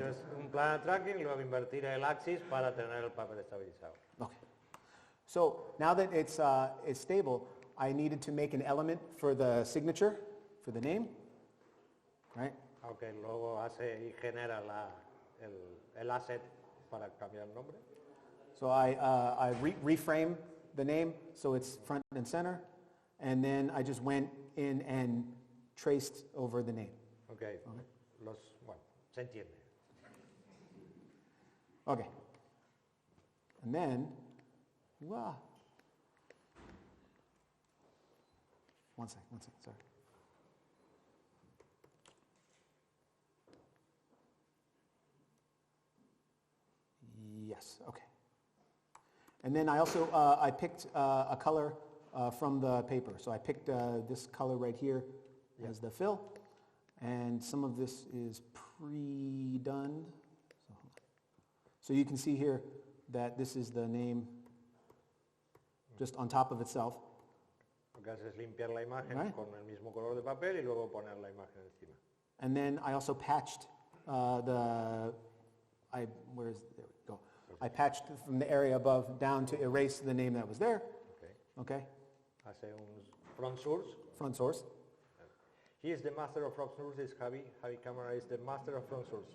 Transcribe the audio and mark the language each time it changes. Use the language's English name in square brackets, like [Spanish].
[Spanish] hecho es un plan de tracking y luego invertir el axis para tener el papel estabilizado. [English] Okay. So now that it's stable, I needed to make an element for the signature, for the name, right? [Spanish] Okay, luego hace y genera el asset para cambiar el nombre. [English] So I reframe the name so it's front and center, and then I just went in and traced over the name. [Spanish] Okay, bueno, se entiende. [English] Okay. And then, wow. One second, sorry. Yes, okay. And then I also, I picked a color from the paper. So I picked this color right here as the fill. And some of this is pre-done. So you can see here that this is the name just on top of itself. [Spanish] Lo que hace es limpiar la imagen [English] Right. [Spanish] con el mismo color de papel y luego poner la imagen encima. [English] And then I also patched there we go. I patched from the area above down to erase the name that was there. Okay. Okay, [Spanish] Hace un front source. [English] front source. He is the master of front source. Is Javi. Javi Camara is the master of front source.